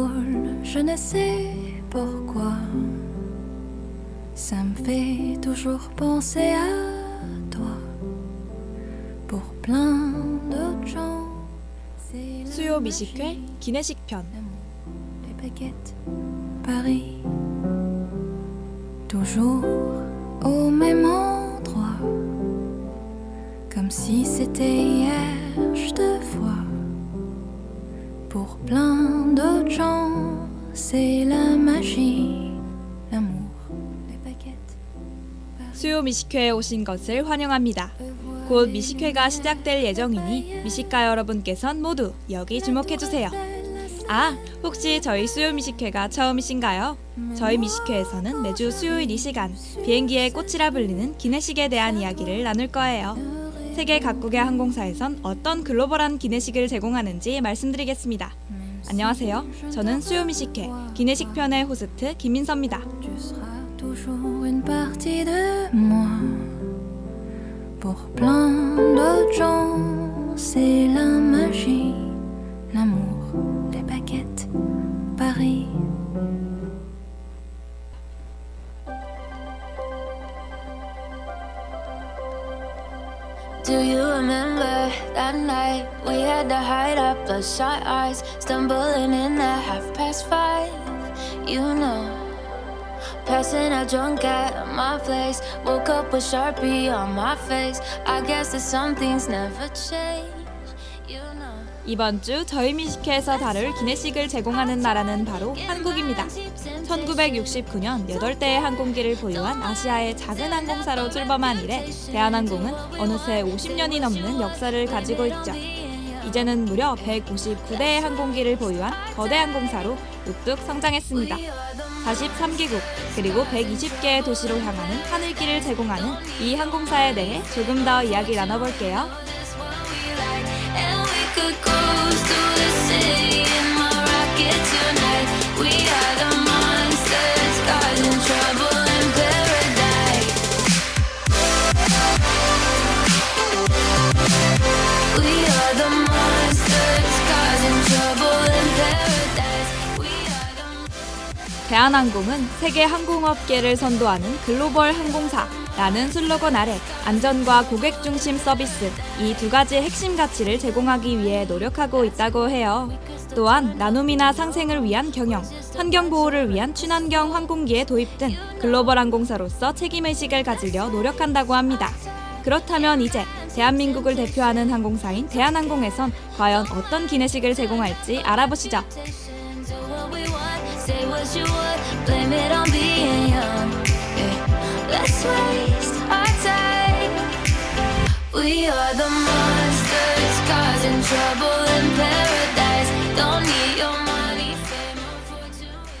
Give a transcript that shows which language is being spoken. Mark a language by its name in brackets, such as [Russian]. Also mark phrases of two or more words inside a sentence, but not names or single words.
[French] je ne sais pourquoi. Ça me fait toujours penser à toi. Pour plein d'autres gens, c'est la [Korean] 수요 미식회 기내식 편. [French] les baguettes, Paris. Toujours au même endroit. Comme si c'était hier, je te vois. Pour plein d'autres gens, c'est la magie, l'amour, les baguettes. [Korean] 수요 미식회에 오신 것을 환영합니다. 곧 미식회가 시작될 예정이니 미식가 여러분께선 모두 여기 주목해주세요. 아, 혹시 저희 수요 미식회가 처음이신가요? 저희 미식회에서는 매주 수요일 이 시간 비행기의 꽃이라 불리는 기내식에 대한 이야기를 나눌 거예요. 세계 각국의 항공사에선 어떤 글로벌한 기내식을 제공하는지 말씀드리겠습니다. 안녕하세요. 저는 수요 미식회 기내식 편의 호스트 김민서입니다. [French] Tu seras toujours une partie de moi. Pour plein d'autres gens, c'est la magie, l'amour, les baguettes, Paris. [English] Do you remember that night we had to hide our bloodshot eyes, stumbling in at 5:30? You know, passing out drunk at my place, woke up with Sharpie on my face. I guess that some things never change. You know. [Korean] 이번 주 저희 미식회에서 다룰 기내식을 제공하는 나라는 바로 한국입니다. 1969년 8대의 항공기를 보유한 아시아의 작은 항공사로 출범한 이래 대한항공은 어느새 50년이 넘는 역사를 가지고 있죠. 이제는 무려 159대의 항공기를 보유한 거대 항공사로 뚝뚝 성장했습니다. 43개국 그리고 120개의 도시로 향하는 하늘길을 제공하는 이 항공사에 대해 조금 더 이야기 나눠볼게요. [English] And we could cruise through the city in my rocket tonight. We are the monsters causing trouble in paradise. We are the monsters causing trouble in paradise. We are the [Korean] 대한항공은 세계 항공업계를 선도하는 글로벌 항공사라는 슬로건 아래 안전과 고객 중심 서비스 이 두 가지 핵심 가치를 제공하기 위해 노력하고 있다고 해요. 또한 나눔이나 상생을 위한 경영, 환경 보호를 위한 친환경 항공기의 도입 등 글로벌 항공사로서 책임의식을 가지려 노력한다고 합니다. 그렇다면 이제 대한민국을 대표하는 항공사인 대한항공에선 과연 어떤 기내식을 제공할지 알아보시죠. [English] do what we want, say what you would, blame it on being young. Yeah. Let's waste our time. We are the monsters causing trouble in paradise. Don't need your money, fame, or fortune.